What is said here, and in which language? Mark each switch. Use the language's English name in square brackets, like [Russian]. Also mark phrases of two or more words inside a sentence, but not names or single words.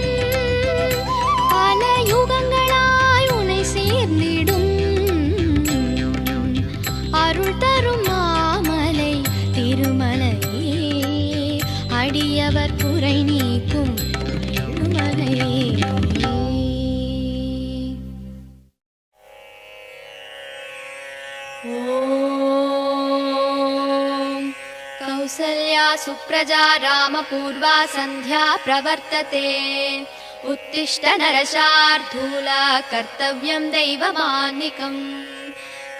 [Tamil] பல யுகங்களாய் உனை சேர்ந்திடும், அருள் தரும் மாமலை திருமலையே, அடியவர் குறை நீக்கும் ஏழுமலையே. [Sanskrit] कौसल्या सुप्रजा रामपूर्वा सन्ध्या प्रवर्तते, उत्तिष्ठ नरशार्दूल कर्तव्यं दैवमान्निकम्.